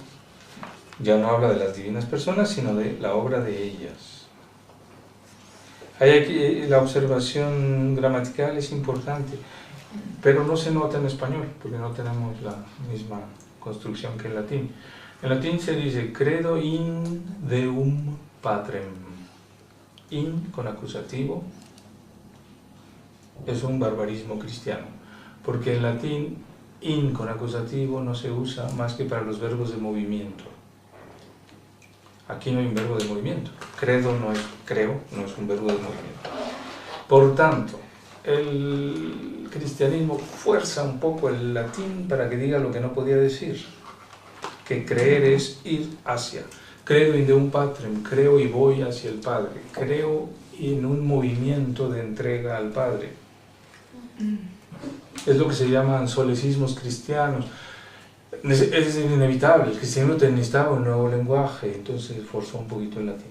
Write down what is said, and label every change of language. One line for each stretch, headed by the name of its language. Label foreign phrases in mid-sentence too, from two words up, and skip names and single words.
Spanish: Ya no habla de las divinas personas, sino de la obra de ellas. Hay aquí, la observación gramatical es importante, pero no se nota en español, porque no tenemos la misma construcción que en latín. En latín se dice
Latin: credo in deum patrem.
Spanish: In con acusativo es un barbarismo cristiano, porque en latín in con acusativo no se usa más que para los verbos de movimiento. Aquí no hay un verbo de movimiento. Credo no es creo, no es un verbo de movimiento. Por tanto, el cristianismo fuerza un poco el latín para que diga lo que no podía decir, que creer es ir hacia.
Latin: Credo in deum patrem,
Spanish: creo y voy hacia el Padre. Creo en un movimiento de entrega al Padre. Es lo que se llaman solecismos cristianos. Es inevitable, el cristianismo necesitaba un nuevo lenguaje, entonces forzó un poquito el latín.